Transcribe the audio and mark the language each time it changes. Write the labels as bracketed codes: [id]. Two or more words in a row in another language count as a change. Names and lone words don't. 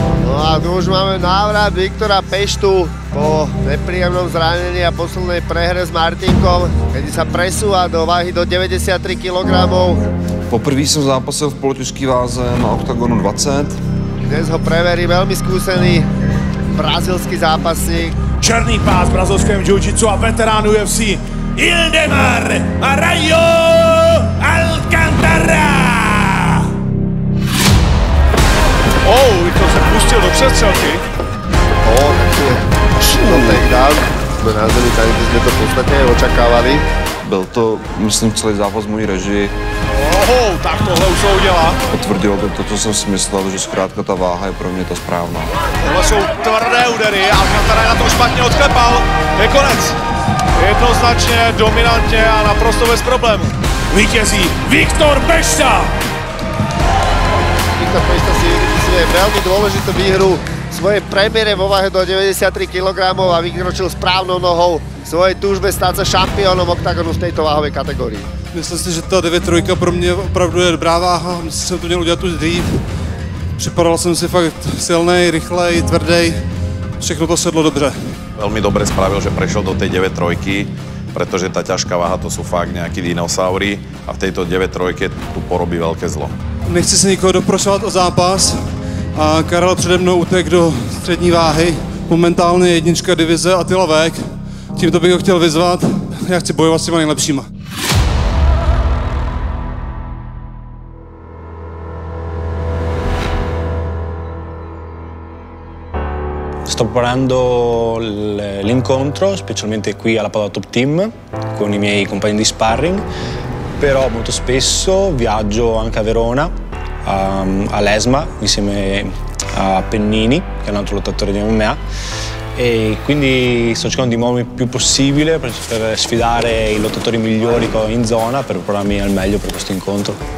[sk] No a tu už máme návrat Viktora Peštu po nepríjemnom zranení a poslednej prehre s Martinkom, kedy sa presúva do váhy do 93 kg. [cs] Poprvé jsem zápasil v polotěžké váze na Octagonu 20. [sk] Dnes ho preverí veľmi skúsený brazilský zápasník. [cs] Černý pás v brazilském jiu-jitsu a veterán UFC Ildemar Rayo Alcantara. Viktor se pustil do přestřelky. No takedown. Jsme na zemi tady, kde jsme to podstatně očekávali. Byl to, myslím, celý zápas v mojí režii. Tak tohle už se udělá. Potvrdilo to, co jsem si myslel, že zkrátka ta váha je pro mě ta správná. Tohle jsou tvrdé údery, Alcantara na to špatně odklepal. Je konec. Jednoznačně, dominantně a naprosto bez problémů. Vítězí Viktor Pešta. [sk] Viktor Pešta si vypisuje veľmi dôležitú výhru v svojej premiére vo váhe do 93 kg a vykročil správnou nohou v svojej túžbe stát sa šampiónom oktagonu v tejto váhovej kategórii. [cs] Myslím si, že ta 9-3 pro mě opravdu je dobrá váha. Myslím, že jsem to měl udělat už dřív. Připadal jsem si fakt silnej, rychlej, tvrdý. Všechno to sedlo dobře. [sk] Veľmi dobre spravil, že prešiel do tej 9-3, pretože tá ťažká váha to sú fakt nejakí dinosaury a v tejto 9-3 tu porobí veľké zlo. [cs] Nechci se nikoho doprošovat o zápas a Karel přede mnou utek do střední váhy. Momentálně jednička divize Attila Vek. Tímto bych ho chtěl vyzvat. Já chci bojovat s těma nejlepšíma. [it] Sto preparando l'incontro, specialmente qui alla Padova Top Team, con i miei compagni di sparring, però molto spesso viaggio anche a Verona, all'ESMA, insieme a Pennini, che è un altro lottatore di MMA, e quindi sto cercando di muovermi il più possibile per sfidare i lottatori migliori in zona per prepararmi al meglio per questo incontro.